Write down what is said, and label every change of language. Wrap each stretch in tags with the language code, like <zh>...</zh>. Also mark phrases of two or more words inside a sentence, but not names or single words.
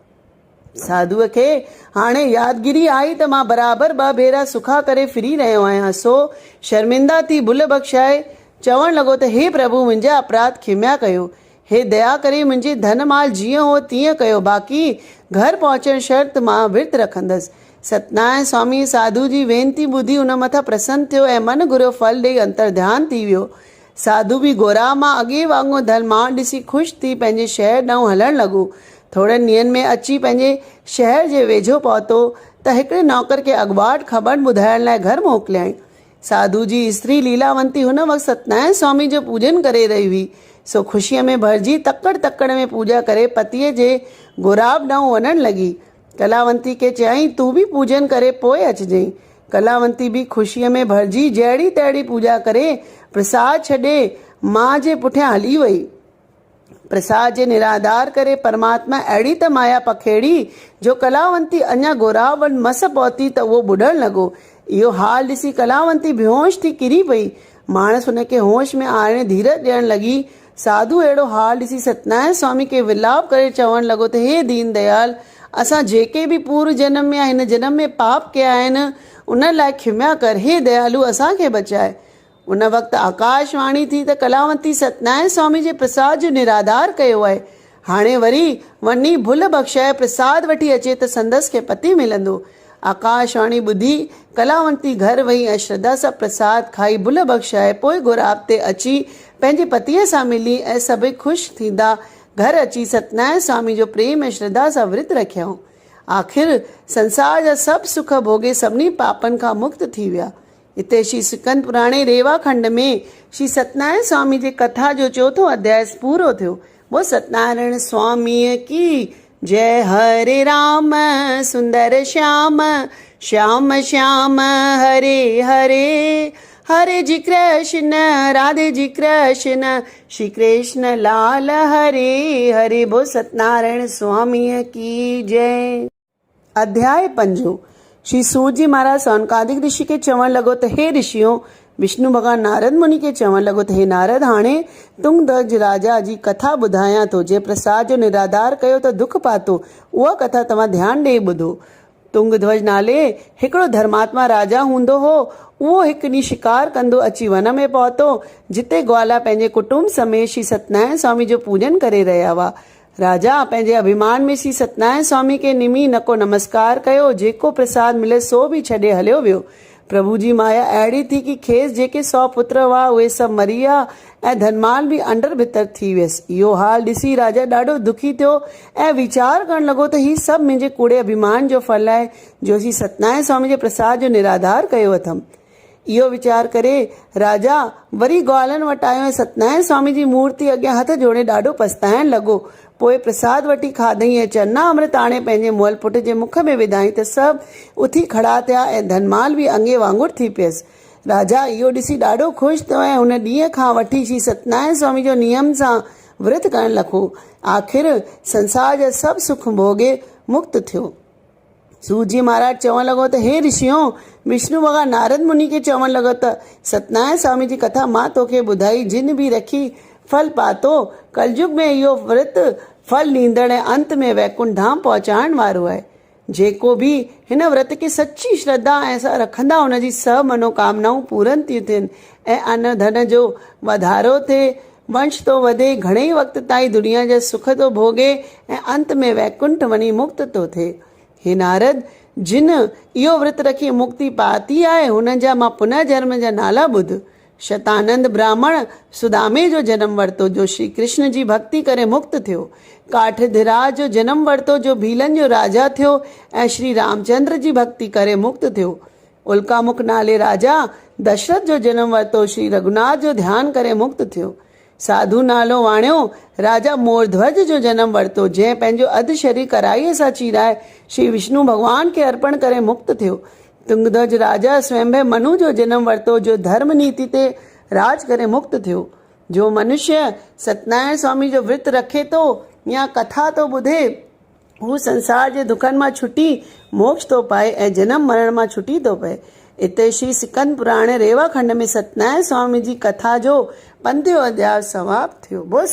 <sd>साधुअ खे हाणे यादगिरी आई त मां बराबरि 2 भेरा सुखा करे फिरी रहियो आहियां, सो शर्मिंदा थी भुल बख़्शाए चवणु लॻो त हे प्रभु, मुंहिंजा अपराध खिमिया कयो। हे दया करे मुंहिंजे धन माल जीअं हो तीअं कयो, बाक़ी घर पहुचण शर्त मां विर्त रखंदसि। सत्यनारायण स्वामी साधु जी वेनती ॿुधी हुन मथां प्रसन्न थियो ऐं मन घुरियो फल ॾेई अंतर्ध्यान थी वियो। साधु बि घोरा मां अॻे वांगुरु धनमान ॾिसी ख़ुशि थी पंहिंजे शहर ॾांहुं हलणु लॻो। थोरनि ॾींहंनि में अची पंहिंजे शहर जे वेझो पहुतो त हिकिड़े नौकर खे अॻुवाट ख़बर ॿुधाइण लाइ घर मोकिलियईं। साधु जी स्त्री लीलावंती हुन वक़्तु सत्यनारायण स्वामी जो पूजन करे रही हुई, सो ख़ुशीअ में भरिजी तकड़ में पूजा करे पतीअ जे घुराव ॾांहुं वञणु लॻी। कलावंती खे चयईं, तूं बि पूजन करे पोइ अचिजांइ। कलावंती बि ख़ुशीअ में भरिजी जहिड़ी तहिड़ी पूजा करे प्रसाद छॾे मां जे पुठियां हली वई। प्रसाद जे निराधार करे परमात्मा अहिड़ी त माया पखेड़ी जो कलावंती अञा घुराव वटि मस पहुती त उहो ॿुॾणु लॻो। इहो हाल ॾिसी कलावंती बेहोश थी किरी पई। माण्हू हुनखे होश में आणे धीरज ॾियणु लॻी। साधु अहिड़ो हाल ॾिसी सत्यनारायण स्वामी खे विलाप करे चवणु लॻो त हे दीन दयाल, असां जेके बि पूर्व जन्म में या हिन जन्म में पाप कया आहिनि उन लाइ खिमिया कर। हे दयालु, असांखे बचाए। उन वक़्तु आकाशवाणी थी त कलावंती सत्यनारायण स्वामी जे प्रसाद जो निराधार कयो आहे। हाणे वरी वञी भुल बख़्शाए प्रसाद वठी अचे त संदसि खे पति मिलंदो। आकाशवाणी ॿुधी कलावंती घर वई ऐं श्रद्धा सां प्रसाद खाई भुल बख़्शाए पोइ घुराब ते अची पंहिंजे पतीअ सां मिली ऐं सभई ख़ुशि थींदा घर अची सत्यनारायण स्वामी जो प्रेम ऐं श्रद्धा सां विर्त रखियऊं। आख़िर संसार जा सभु सुख भोगे सभिनी पापनि खां मुक्त थी विया। हिते श्री सिकंद पुराणे रेवा खंड में श्री सत्यनारायण स्वामी जे कथा जो 4थो अध्याय पूरो थियो। वो सत्यनारायण स्वामीअ की जय। हरे राम सुंदर श्याम, श्याम श्याम हरे हरे, हरे जी कृष्ण राधे जी कृष्ण, श्री कृष्ण लाल हरे हरे। बो सत्यनारायण स्वामीअ की जय। अध्याय 5। श्री सूत जी महाराज सौनकादिक ऋषि खे चवणु लॻो त हे ऋषियों, विष्णु भॻवान नारद मुनि खे चवणु लॻो त हे नारद, हाणे तुंगध्वज राजा जी कथा ॿुधायां थो। जे प्रसाद जो निराधार कयो त दुख पातो, उहा कथा तव्हां ध्यानु ॾेई ॿुधो। तुंगध्वज नाले हिकिड़ो धर्मात्मा राजा हूंदो हो। उहो हिकु ॾींहुं शिकार कंदो अची वन में पहुतो, जिते ग्वाला पंहिंजे कुटुंब समेत श्री सत्यनारायण स्वामी जो पूजन करे रहिया हुआ। राजा पंहिंजे अभिमान में श्री सत्यनारायण स्वामी खे निमी नको नमस्कार कयो। जेको प्रसाद मिले सो बि छॾे हलियो वियो। प्रभु जी माया अहिड़ी थी कि खेसि जेके 100 पुत्र हुआ उहे सभु मरी विया ऐं धनमाल बि अंडर भितर थी वियसि। इहो हाल ॾिसी राजा ॾाढो दुखी थियो ऐं वीचार करणु लॻो त हीउ सभु मुंहिंजे कूड़े अभिमान जो फल आहे जो श्री सत्यनारायण स्वामी जे प्रसाद जो निराधार कयो अथमि। इहो वीचार करे राजा वरी ग्वालनि वटि आयो ऐं सत्यनारायण स्वामी जी मूर्ति अॻियां हथ जोड़े ॾाढो पछताइणु लॻो। पोइ प्रसाद वठी खाधई ऐं चना अमृत आणे पंहिंजे मुअल पुट जे मुख में विधाई त सभु उथी खड़ा थिया ऐं धनमाल बि अंगे वांगुरु थी पियसि। राजा इहो ॾिसी ॾाढो ख़ुशि थियो ऐं हुन ॾींहं खां वठी श्री सत्यनारायण स्वामी जो नियम सां विर्त करणु लॻो। आख़िर संसार जा सभु सुख भोगे मुक्त थियो। सूत जी महाराज चवणु लॻो त हे ऋषियों, विष्णु भॻवान नारद मुनि खे चवणु लॻो त सत्यनारायण स्वामी जी कथा मां तोखे ॿुधाई, जिन बि रखी फल पातो। कलयुग में इहो विर्त फल ॾींदड़ ऐं अंत में वैकुंठ धाम पहुचाइण वारो आहे। जेको बि हिन व्रत खे सची श्रद्धा ऐं सां रखंदा उनजी सभु मनोकामनाऊं पूरन थियूं थियनि ऐं अन्न धन जो वधारो थिए, वंश तो वधे, घणेई वक़्त ताईं दुनिया जा सुख तो भोगे ऐं अंत में वैकुंठ वञी मुक्त तो थिए। हे नारद, जिन इहो व्रत रखी मुक्ति पाती आहे हुननि जा मां पुनः जन्म जा नाला ॿुध। शतानंद ब्राह्मण सुदामे जो जन्म वरितो जो श्री कृष्ण जी भक्ति करे मुक्त थियो। काठधिराज जो जन्म वरितो जो भीलन जो राजा थियो ऐं श्री रामचंद्र जी भक्ति करे मुक्त थियो। उल्कामुख नाले राजा दशरथ जो जन्म वरितो श्री रघुनाथ जो ध्यान करे मुक्त थियो। साधु नालो वाणियो राजा मोरध्वज जो जन्म वरितो जंहिं पंहिंजो अधु शरीर कराईअ सां चीराए श्री विष्णु भगवान खे अर्पण करे मुक्त थियो। तुंगध्वज राजा स्वयंभे मनु जो जन्म वरितो जो धर्म नीति ते राज करे मुक्त थियो। जो मनुष्य सत्यनारायण स्वामी जो व्रत रखे तो या कथा तो ॿुधे हू संसार जे दुखनि मां छुटी मोक्ष तो पाए ऐं जनम मरण मां छुटी तो पए। इते श्री सिकंद पुराण रेवा खंड में सत्यनारायण स्वामी जी कथा जो 15 अध्याय समाप्त थियो।</sd>